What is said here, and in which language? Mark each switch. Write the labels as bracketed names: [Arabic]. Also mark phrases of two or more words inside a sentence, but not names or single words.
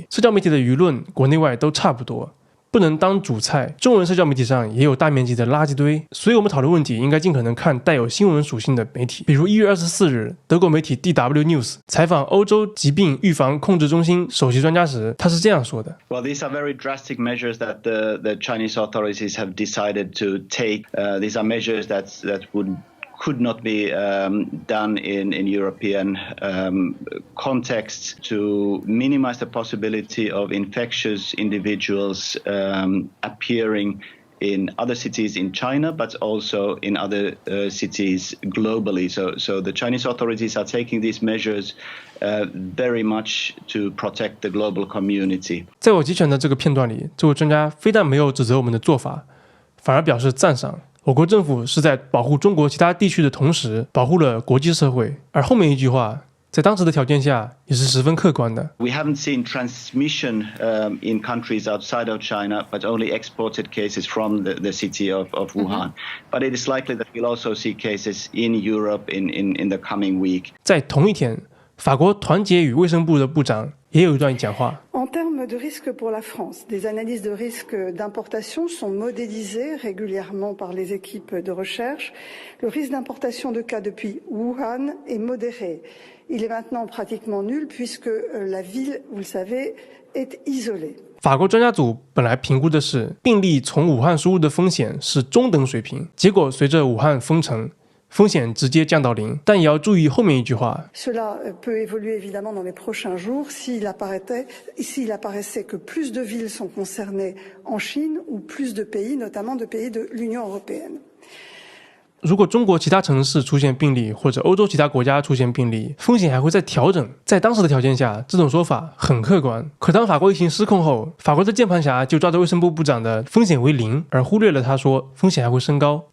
[Chinese] 社交媒体的舆论国内外都差不多，不能当主菜。中文社交媒体上也有大面积的垃圾堆，所以我们讨论问题应该尽可能看带有新闻属性的媒体。比如1月24日，德国媒体 DW News 采访欧洲疾病预防控制中心首席专家时，他是这样说的 [English] ：Well, these are very drastic measures that the Chinese authorities have decided to take. These are measures that could not be done in European contexts to minimize the possibility of infectious individuals appearing in other cities in China, but also in other cities globally. So the Chinese authorities are taking these measures very much to protect the global community. [Chinese] 在我截选的这个片段里，这位专家非但没有指责我们的做法，反而表示赞赏。我国政府是在保护中国其他地区的同时，保护了国际社会。而后面一句话，在当时的条件下也是十分客观的。 [English] We haven't seen transmission in countries outside of China, but only exported cases from the city of Wuhan. But it is likely that we'll also see cases in Europe in the coming week. [Chinese] 在同一天，法国团结与卫生部的部长也有一段讲话。 [French] En termes de risque pour la France, des analyses de risque d'importation sont modélisées régulièrement par les équipes de recherche. Le risque d'importation de cas depuis Wuhan est modéré. Il est maintenant pratiquement nul puisque la ville, vous le savez, est isolée. [Chinese] 法国专家组本来评估的是病例从武汉输入的风险是中等水平，结果随着武汉封城，风险直接降到0，但也要注意后面一句话。 [French] Cela peut évoluer évidemment dans les prochains jours s'il apparaissait que plus de villes sont concernées en Chine ou plus de pays, notamment de pays de l'Union européenne. [Chinese] 如果中国其他城市出现病例，或者欧洲其他国家出现病例，风险还会再调整。在当时的条件下，这种说法很客观。可当法国疫情失控后，法国的键盘侠就抓着卫生部部长的风险为0，而忽略了他说风险还会升高。